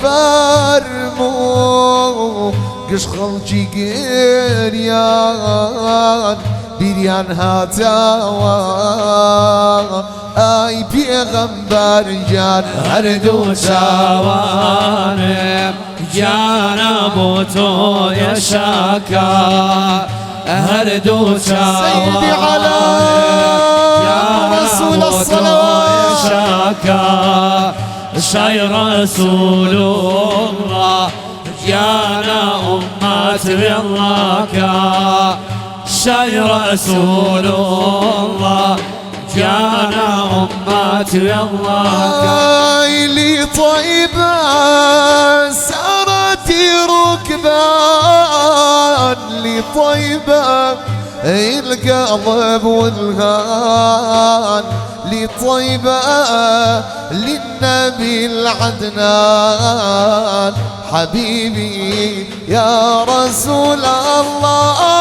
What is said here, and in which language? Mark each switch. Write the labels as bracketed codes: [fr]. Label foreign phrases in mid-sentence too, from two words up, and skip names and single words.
[ckb] فەرموو گشت خەڵکی گریان بیریان هاتەوە ئای پێغەمبەر گیان هەردوو چاوانم گیانە بۆ تۆیە شاکە هەردوو [ar] سيدي على رسول الصلوات [ckb] شاکە شەی ڕەسوول الله گیانە ئومەت بێڵڵاکە شەی ڕەسوول الله گیانە ئومەت بێڵڵاکە [ar] آي لي طيبة سارتي ركبان لي طيبة القلب والهان لي طيبة للنبي العدنان حبيبي يا رسول الله